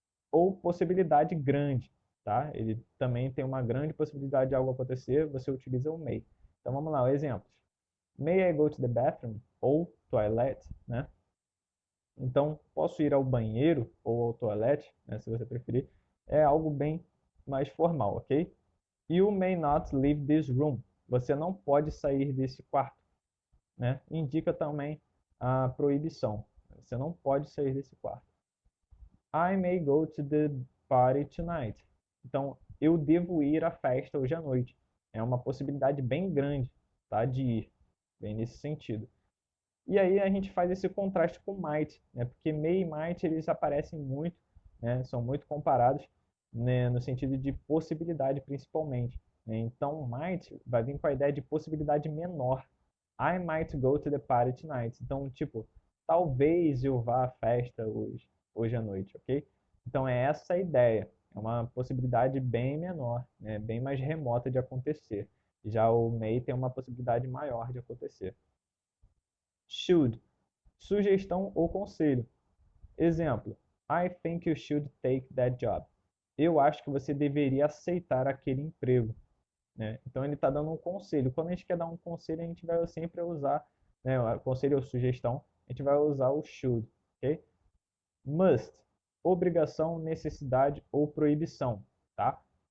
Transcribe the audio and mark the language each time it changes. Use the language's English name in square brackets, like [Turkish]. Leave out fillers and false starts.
[Portuguese] Ou possibilidade grande, tá? Ele também tem uma grande possibilidade de algo acontecer, você utiliza o may. Então vamos lá, exemplos. [English] May I go to the bathroom? [Portuguese] Ou toilet, né? Então, posso ir ao banheiro ou ao toalete, né, se você preferir. É algo bem mais formal, ok? [English] You may not leave this room. [Portuguese] Você não pode sair desse quarto, né? Indica também a proibição. Você não pode sair desse quarto. [English] I may go to the party tonight. [Portuguese] Então, eu devo ir à festa hoje à noite. É uma possibilidade bem grande, tá, de ir, bem nesse sentido. E aí a gente faz esse contraste com might, né? Porque may e might eles aparecem muito, né? São muito comparados, né? No sentido de possibilidade principalmente, né? Então might vai vir com a ideia de possibilidade menor. [English] I might go to the party tonight. [Portuguese] Então, tipo, talvez eu vá à festa hoje à noite, ok? Então é essa a ideia. É uma possibilidade bem menor, né? Bem mais remota de acontecer. Já o may tem uma possibilidade maior de acontecer. Should, sugestão ou conselho. [English] Exemplo: I think you should take that job. [Portuguese] Eu acho que você deveria aceitar aquele emprego, né? Então ele está dando um conselho. Quando a gente quer dar um conselho, a gente vai sempre usar, né, conselho ou sugestão, a gente vai usar o should, ok? Must, obrigação, necessidade ou proibição, tá?